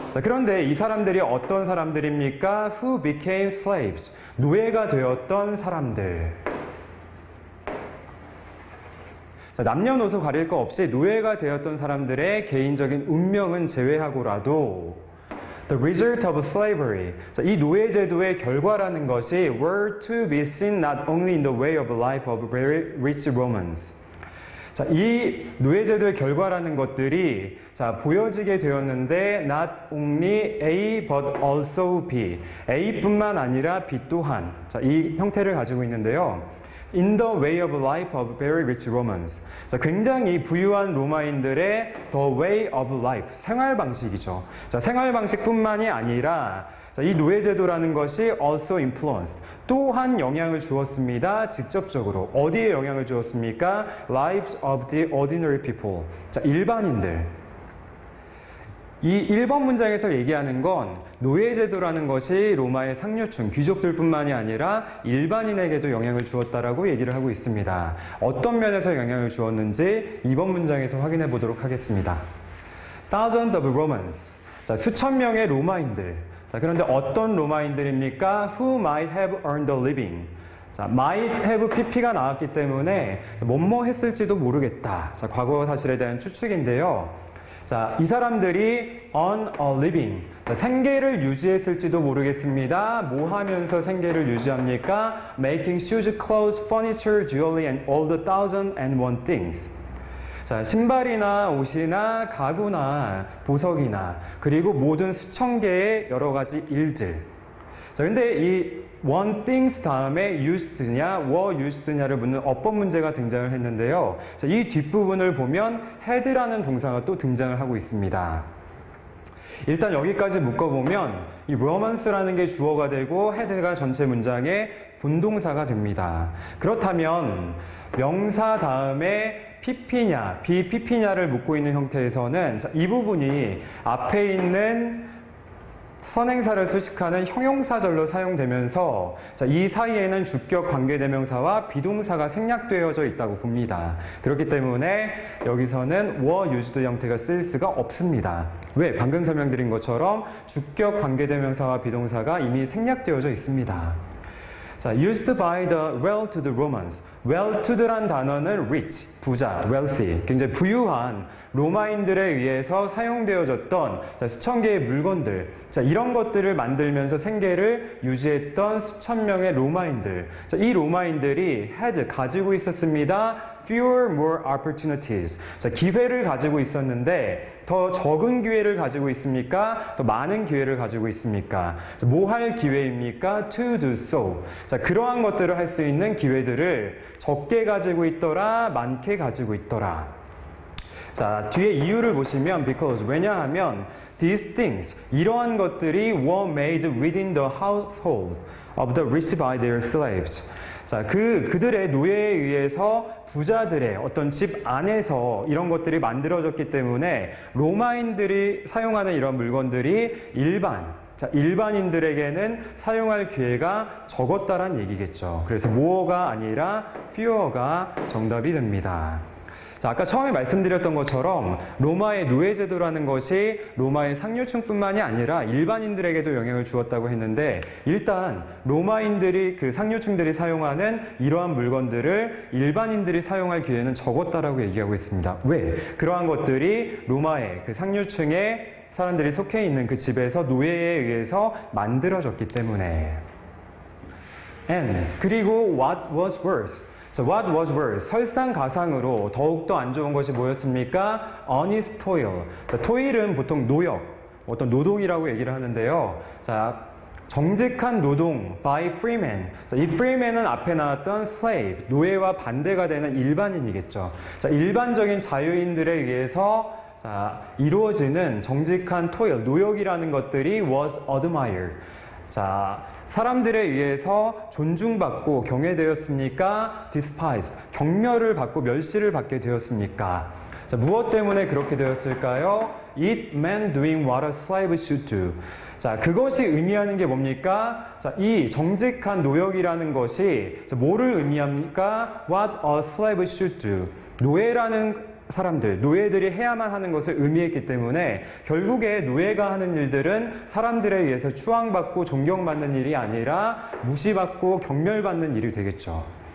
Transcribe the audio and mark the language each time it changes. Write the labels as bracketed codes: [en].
[ko] 그런데 이 사람들이 어떤 사람들입니까? [en] Who became slaves. [ko] 노예가 되었던 사람들. 남녀노소 가릴 거 없이 노예가 되었던 사람들의 개인적인 운명은 제외하고라도 [en] The result of slavery. [ko] 이 노예제도의 결과라는 것이 [en] were to be seen not only in the way of life of very rich Romans. [ko] 이 노예제도의 결과라는 것들이 보여지게 되었는데 [en] not only A but also B. [ko] A뿐만 아니라 B 또한 이 형태를 가지고 있는데요. [en] In the way of life of very rich Romans. [ko] 굉장히 부유한 로마인들의 [en] the way of life. [ko] 생활 방식이죠. 생활 방식뿐만이 아니라 이 노예제도라는 것이 [en] also influenced. [ko] 또한 영향을 주었습니다. 직접적으로. 어디에 영향을 주었습니까? [en] Lives of the ordinary people. [ko] 일반인들. 이 1번 문장에서 얘기하는 건 노예제도라는 것이 로마의 상류층, 귀족들뿐만이 아니라 일반인에게도 영향을 주었다라고 얘기를 하고 있습니다. 어떤 면에서 영향을 주었는지 2번 문장에서 확인해 보도록 하겠습니다. [en] Thousands of Romans. [ko] 수천 명의 로마인들. 그런데 어떤 로마인들입니까? [en] Who might have earned a living. might have pp [ko] 가 나왔기 때문에 뭐뭐 했을지도 모르겠다. 과거 사실에 대한 추측인데요. 이 사람들이 [en] earn a living. [ko] 생계를 유지했을지도 모르겠습니다. 뭐 하면서 생계를 유지합니까? [en] Making shoes, clothes, furniture, jewelry, and all the 1001 things. [ko] 신발이나 옷이나 가구나 보석이나 그리고 모든 수천 개의 여러 가지 일들. 근데 이 one things 다음에 used냐, were used냐를 묻는 어법 문제가 등장을 했는데요. 이 뒷부분을 보면 had라는 동사가 또 등장을 하고 있습니다. 일단 여기까지 묶어보면 이 romance라는 게 주어가 되고 had가 전체 문장의 본동사가 됩니다. 그렇다면 명사 다음에 pp냐, 비pp냐를 묻고 있는 형태에서는 이 부분이 앞에 있는 선행사를 수식하는 형용사절로 사용되면서 이 사이에는 주격 관계대명사와 비동사가 생략되어져 있다고 봅니다. 그렇기 때문에 여기서는 were used 형태가 쓰일 수가 없습니다. 왜? 방금 설명드린 것처럼 주격 관계대명사와 비동사가 이미 생략되어져 있습니다. [en] used by the well-to-do Romans. [ko] well-to-do란 단어는 rich, 부자, wealthy, 굉장히 부유한 로마인들에 의해서 사용되어졌던 수천 개의 물건들, 이런 것들을 만들면서 생계를 유지했던 수천 명의 로마인들. 이 로마인들이 had, 가지고 있었습니다. [en] fewer, more opportunities. [ko] 기회를 가지고 있었는데 더 적은 기회를 가지고 있습니까? 더 많은 기회를 가지고 있습니까? 뭐 할 기회입니까? [en] to do so. [ko] 그러한 것들을 할 수 있는 기회들을 적게 가지고 있더라, 많게 가지고 있더라. 뒤에 이유를 보시면 [en] because, 왜냐하면 these things, [ko] 이러한 것들이 [en] were made within the household of the rich by their slaves. [ko] 그들의 노예에 의해서 부자들의 어떤 집 안에서 이런 것들이 만들어졌기 때문에 로마인들이 사용하는 이런 물건들이 일반인들에게는 사용할 기회가 적었다란 얘기겠죠. 그래서 more가 아니라 fewer가 정답이 됩니다. 자, 아까 처음에 말씀드렸던 것처럼 로마의 노예제도라는 것이 로마의 상류층뿐만이 아니라 일반인들에게도 영향을 주었다고 했는데 일단 로마인들이 그 상류층들이 사용하는 이러한 물건들을 일반인들이 사용할 기회는 적었다라고 얘기하고 있습니다. 왜? 그러한 것들이 로마의 그 상류층의 사람들이 속해 있는 그 집에서 노예에 의해서 만들어졌기 때문에. [en] And 그리고 what was worse? So what was worse? [ko] 설상가상으로 더욱더 안 좋은 것이 뭐였습니까? [en] honest toil. [ko] 자, toil은 보통 노역, 어떤 노동이라고 얘기를 하는데요. 자, 정직한 노동 [en] by freeman. [ko] 자, 이 freeman은 앞에 나왔던 slave, 노예와 반대가 되는 일반인이겠죠. 자, 일반적인 자유인들에 의해서 자, 이루어지는 정직한 toil, 노역이라는 것들이 [en] was admired. [ko] 자, 사람들에 의해서 존중받고 경외되었습니까? [en] despised. [ko] 경멸을 받고 멸시를 받게 되었습니까? 자, 무엇 때문에 그렇게 되었을까요? [en] It meant doing what a slave should do. [ko] 자, 그것이 의미하는 게 뭡니까? 자, 이 정직한 노역이라는 것이 뭐를 의미합니까? [en] What a slave should do. [ko] 노예라는 사람들, 노예들이 해야만 하는 것을 의미했기 때문에 결국에 노예가 하는 일들은 사람들에 의해서 추앙받고 존경받는 일이 아니라 무시받고 경멸받는 일이 되겠죠.